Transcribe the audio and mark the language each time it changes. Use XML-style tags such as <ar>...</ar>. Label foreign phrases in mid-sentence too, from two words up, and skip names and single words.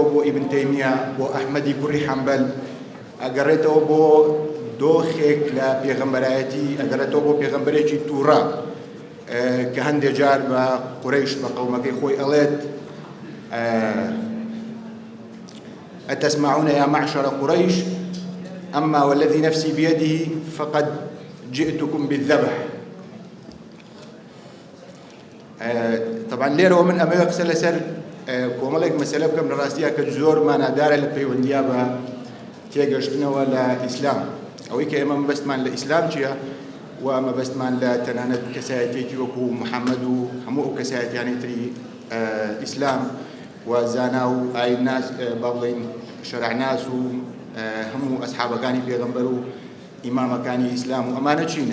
<ckb>بۆ ئیبن تەیمیە بۆ ئەحمەدی کوڕی حەمبەل ئەگەڕێتەوە بۆ دۆخێک لە پێغەمبەرایەتی ئەگەڕێتەوە بۆ پێغەمبەرێکی تووڕە کە هەندێک جار بە قوڕەیش بە قەومەکەی خۆی ئەڵێت</ckb> <ar>أتسمعون يا معشر قريش أما والذي نفسي بيده فقد جئتكم بالذبح.</ar> <ckb>طبعا لێرەوە من ئەمەوە قسە لەسەر کۆمەڵێک مەسەلە بکەم لە ڕاستیە کە زۆر مانادارە لە پەیوەندیە بە تێگەشتنەوە لە ئیسلام ئەوەی کە ئێمە مەبەستمان لە ئیسلام چییە و مەبەستمان لە تەنانەت کەسایەتێکی وەکو محەممەد و هەموو ئەو کەسایەتیانی تری ئیسلام و زانا و ئایناس با بڵێن شەرعناس و هەموو ئەسحابەکانی پێغەمبەر و ئیمامەکانی ئیسلام و ئەمانە چین؟</ckb>